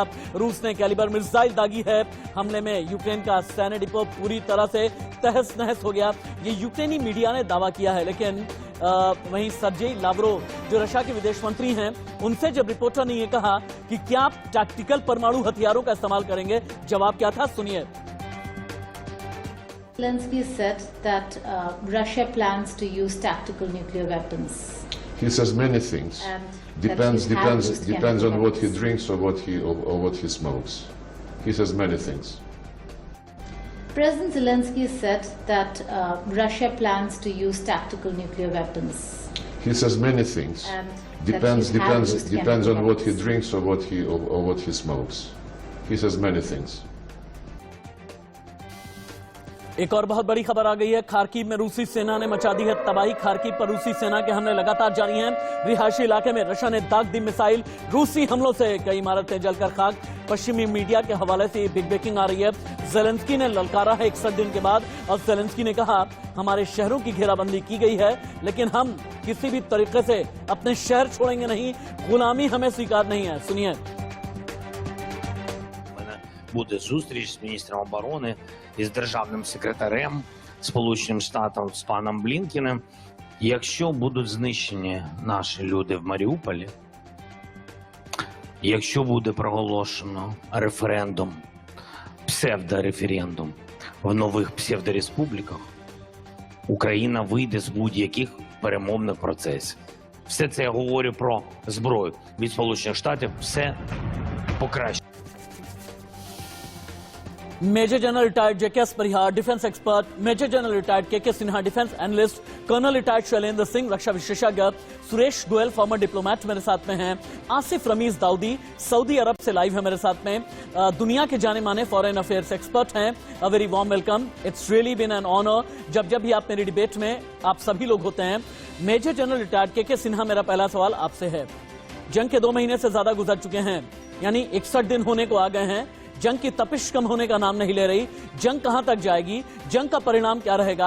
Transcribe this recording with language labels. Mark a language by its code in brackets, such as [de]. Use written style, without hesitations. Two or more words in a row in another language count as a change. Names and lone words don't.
[hi] रूस ने कैलिबर मिसाइल दागी है। हमले में यूक्रेन का सैन्य डिपो पूरी तरह से तहस नहस हो गया। ये यूक्रेनी मीडिया ने दावा किया है, लेकिन वहीं सर्जेई लावरोव जो रशिया के विदेश मंत्री हैं, उनसे जब रिपोर्टर ने यह कहा कि क्या आप टैक्टिकल परमाणु हथियारों का इस्तेमाल करेंगे, जवाब क्या था, सुनिए। [en] Zelensky said that Russia plans to use tactical nuclear weapons. He says many things. Depends on what he drinks or what he smokes. He says many things. President Zelensky said that Russia plans to use tactical nuclear weapons. He says many things. Depends on what he drinks or what he smokes. He says many things. [hi] एक और बहुत बड़ी खबर आ गई है। खार्किव में रूसी सेना ने मचा दी है तबाही। खार्किव पर रूसी सेना के हमले लगातार जारी हैं। रिहायशी इलाके में रशिया ने दाग दी मिसाइल। रूसी हमलों से कई इमारतें जलकर खाक। पश्चिमी मीडिया के हवाले से ये [en] big breaking [hi] आ रही है। ज़ेलेंस्की ने ललकारा है 61 दिन के बाद, और ज़ेलेंस्की ने कहा, हमारे शहरों की घेराबंदी की गई है, लेकिन हम किसी भी तरीके से अपने शहर छोड़ेंगे नहीं, गुलामी हमें स्वीकार नहीं है। सुनिए। [uk] Буде зустріч з міністром оборони і з державним секретарем Сполученим Штатам з паном Блінкеним. Якщо будуть знищені наші люди в Маріуполі, якщо буде проголошено референдум, псевдореферендум в нових псевдореспубліках, Україна вийде з будь-яких перемовних процесів. Все це я говорю про зброю від Сполучених Штатів, все покраще. [en] major general retired [hi] जेके परिहार [en] defence expert, major general retired [hi] के सिन्हा [en] defence analyst, colonel retired [hi] शैलेंद्र सिंह रक्षा विशेषज्ञ, सुरेश गोयल [en] former diplomat [hi] मेरे साथ में हैं, आसिफ रमीज दाऊदी सऊदी अरब से लाइव है मेरे साथ में, दुनिया के जाने माने [en] foreign affairs expert [hi] हैं। [en] a very warm welcome, it's really been an honour. [hi] जब भी आप मेरी डिबेट में आप सभी लोग होते हैं। [en] major general retired [hi] के सिन्हा, मेरा पहला सवाल आपसे है। जंग के 2 महीने से ज्यादा गुजर चुके हैं, यानी 61 दिन होने को आ गए हैं। जंग की तपिश कम होने का नाम नहीं ले रही। जंग कहां तक जाएगी, जंग का परिणाम क्या रहेगा?